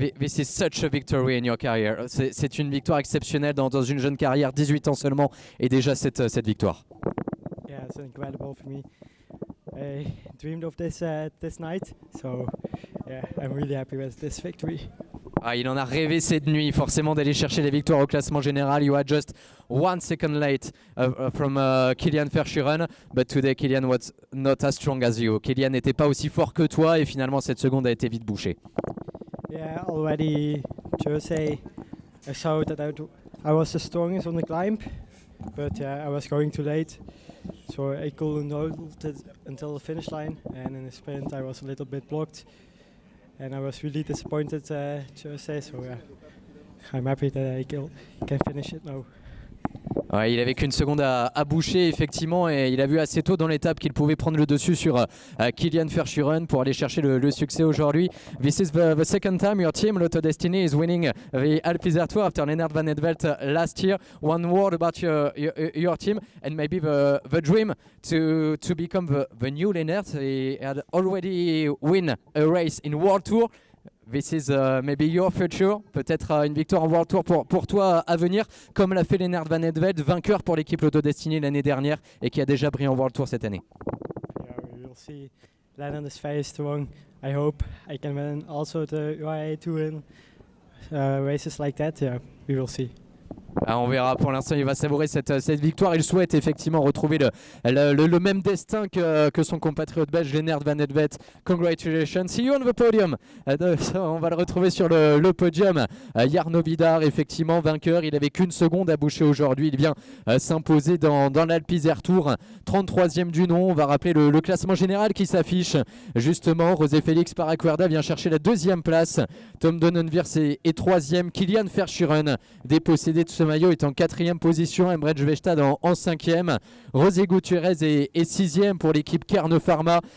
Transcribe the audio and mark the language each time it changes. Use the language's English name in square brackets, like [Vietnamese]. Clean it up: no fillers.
[English] This is such a victory in your career. [French] C'est une victoire exceptionnelle dans une jeune carrière, 18 ans seulement, et déjà cette victoire. [English] Yeah, it's incredible for me. I dreamed of this night, so yeah, I'm really happy with this victory. [French] Ah, il en a rêvé cette nuit, forcément, d'aller chercher les victoires au classement général. [English] You are just 1 second late from Kilian Verschuren, but today Kilian was not as strong as you. [French] Kilian n'était pas aussi fort que toi et finalement cette seconde a été vite bouchée. [English] Yeah, already Thursday I saw that I was the strongest on the climb, but I was going too late, so I couldn't hold it until the finish line, and in the sprint I was a little bit blocked, and I was really disappointed Thursday, so I'm happy that I can finish it now. [French] Ouais, il avait qu'une seconde à boucher effectivement et il a vu assez tôt dans l'étape qu'il pouvait prendre le dessus sur Kilian Verschuren pour aller chercher le succès aujourd'hui. [English] This is the second time your team Lotto Destiny is winning the Alpizar Tour after Lennart Van Etvelt last year. One word about your team and maybe the dream to become the new Lennart. He had already win a race in World Tour. This is maybe your future, [French] peut-être une victoire en World Tour pour toi à venir, comme l'a fait Lennart Van Etvelt, vainqueur pour l'équipe Lotto Destiny l'année dernière et qui a déjà brillé en World Tour cette année. [English] Yeah, we will see. Lennart is very strong. I hope I can win also the UAE to win races like that. Yeah, we will see. [French] Ah, on verra, pour l'instant il va savourer cette victoire, il souhaite effectivement retrouver le même destin que son compatriote belge Lennart Van Etvelt. [English] Congratulations, see you on the podium. [French] On va le retrouver sur le podium. Jarno Vidar effectivement vainqueur, il n'avait qu'une seconde à boucher aujourd'hui, il vient s'imposer dans l'Alpizar Tour, 33e du nom. On va rappeler le classement général qui s'affiche justement. José Félix Paracuerda vient chercher la 2e place, Tom Donenwirs est 3e, Kilian Verschuren dépossédé de ce maillot est en 4e position, Emre Svestad en 5e, José Gutiérrez est 6e pour l'équipe Kern Pharma.